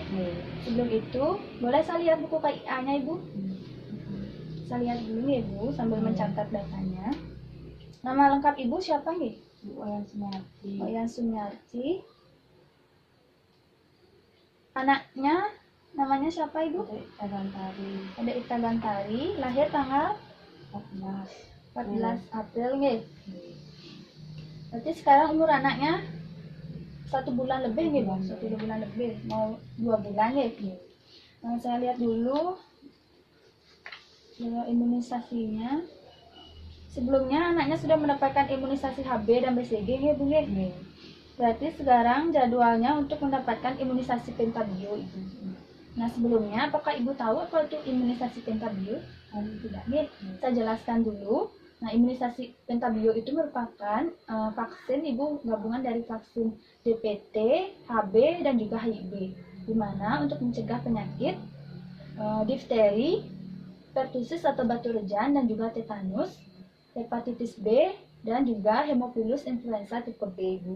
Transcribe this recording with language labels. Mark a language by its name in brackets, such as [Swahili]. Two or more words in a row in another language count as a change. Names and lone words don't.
[Indonesian] Sebelum itu, boleh saya lihat buku KIA-nya, Ibu? Saya lihat dulu nih, Ibu, sambil mencatat datanya. Nama lengkap Ibu siapa, nggih? Bu Wayan Sumiarti. Wayan Sumiarti. Anaknya namanya siapa, Ibu? Kadek Ita Gantari. Kadek Ita Gantari, lahir tanggal 14 April, nggih. Berarti sekarang umur anaknya 1 bulan lebih, nggih, Bang? 1 bulan lebih, mau 2 bulan, nggih. Nah, saya lihat dulu imunisasinya. Sebelumnya anaknya sudah mendapatkan imunisasi HB dan BCG, nggih, Bu, nggih. Berarti sekarang jadwalnya untuk mendapatkan imunisasi pentabio, Ibu. Nah, sebelumnya apakah Ibu tahu apa itu imunisasi pentabio? Tidak, nggih. Saya jelaskan dulu. Nah, imunisasi pentabio itu merupakan vaksin Ibu gabungan dari vaksin DPT, HB, dan juga HIV, di mana untuk mencegah penyakit difteri, pertusis atau batu rejan, dan juga tetanus, hepatitis B, dan juga Haemophilus influenza tipe B, Ibu.